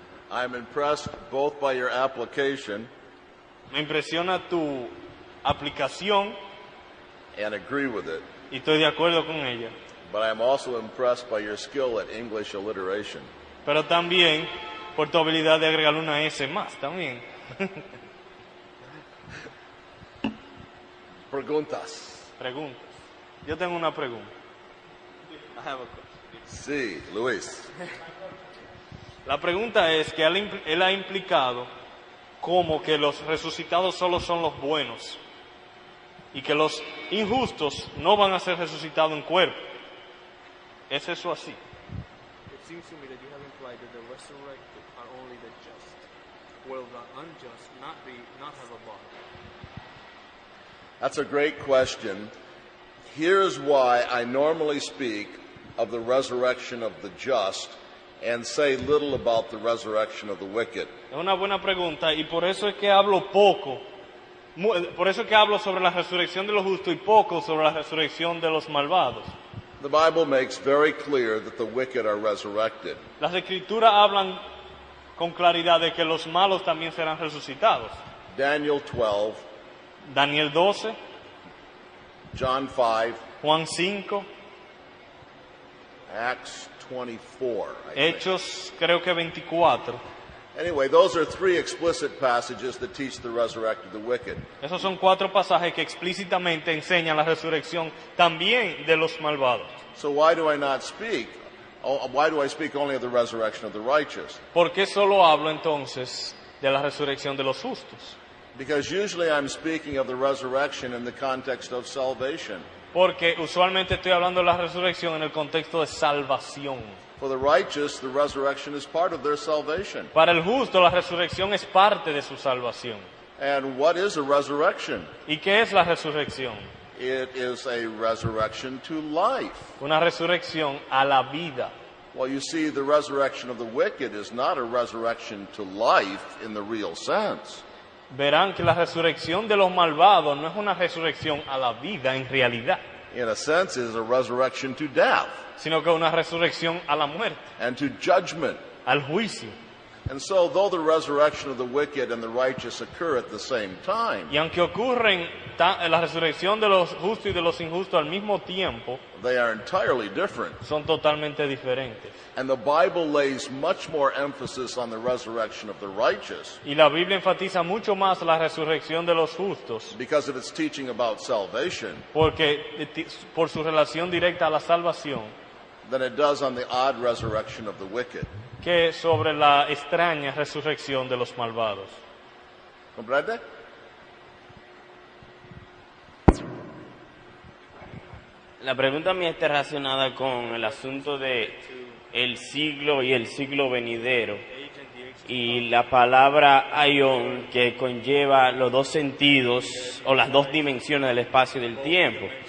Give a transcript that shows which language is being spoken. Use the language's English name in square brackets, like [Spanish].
[English] I'm impressed both by your application [Spanish] Me impresiona tu aplicación [English] and agree with it, [Spanish] y estoy de acuerdo con ella. [English] but I'm also impressed by your skill at English alliteration. [Spanish] Pero también por tu habilidad de agregar una S más también. Preguntas. Preguntas. Yo tengo una pregunta. Sí, Luis. La pregunta es que él ha implicado como que los resucitados solo son los buenos y que los injustos no van a ser resucitados en cuerpo. ¿Es eso así? [English] It seems to me that you have implied that the resurrected are only the just, while the unjust not have a body. That's a great question. Here's why I normally speak of the resurrection of the just and say little about the resurrection of the wicked. [Spanish] Es una buena pregunta y por eso es que hablo poco. Por eso es que hablo sobre la resurrección de los justos y poco sobre la resurrección de los malvados. [English] The Bible makes very clear that the wicked are resurrected. [Spanish] Las escrituras hablan con claridad de que los malos también serán resucitados. [English] Daniel 12, [Spanish] Daniel 12, [English] John 5, [Spanish] Juan 5, [English] Acts 24. I think. [Spanish] Hechos creo que 24. [English] Anyway, those are three explicit passages that teach the resurrected, the wicked. [Spanish] Esos son 4 pasajes que explícitamente enseñan la resurrección también de los malvados. [English] So why do I not speak? Why do I speak only of the resurrection of the righteous? [Spanish] ¿Por qué solo hablo entonces de la resurrección de los justos? [English] Because usually I'm speaking of the resurrection in the context of salvation. [Spanish] Porque usualmente estoy hablando de la resurrección en el contexto de salvación. [English] For the righteous, the resurrection is part of their salvation. [Spanish] Para el justo la resurrección es parte de su salvación. [English] And what is a resurrection? [Spanish] ¿Y qué es la resurrección? [English] It is a resurrection to life. [Spanish] Una resurrección a la vida. [English] Well, you see, the resurrection of the wicked is not a resurrection to life in the real sense. [Spanish] Verán que la resurrección de los malvados no es una resurrección a la vida en realidad, [English] In a sense, it is a resurrection to death [Spanish] sino que una resurrección a la muerte, [English] and to judgment. [Spanish] al juicio. [English] And so, though the resurrection of the wicked and the righteous occur at the same time, [Spanish] Y aunque ocurren la resurrección de los justos y de los injustos al mismo tiempo, [English] they are entirely different. [Spanish] son totalmente diferentes. [English] And the Bible lays much more emphasis on the resurrection of the righteous [Spanish] Y la Biblia enfatiza mucho más la resurrección de los justos, [English] because of its teaching about salvation [Spanish] porque por su relación directa a la salvación, [English] than it does on the odd resurrection of the wicked. [Spanish] que sobre la extraña resurrección de los malvados. Comprende? La pregunta mía está relacionada con el asunto de el siglo y el siglo venidero y la palabra aion, que conlleva los dos sentidos o las dos dimensiones del espacio y del tiempo.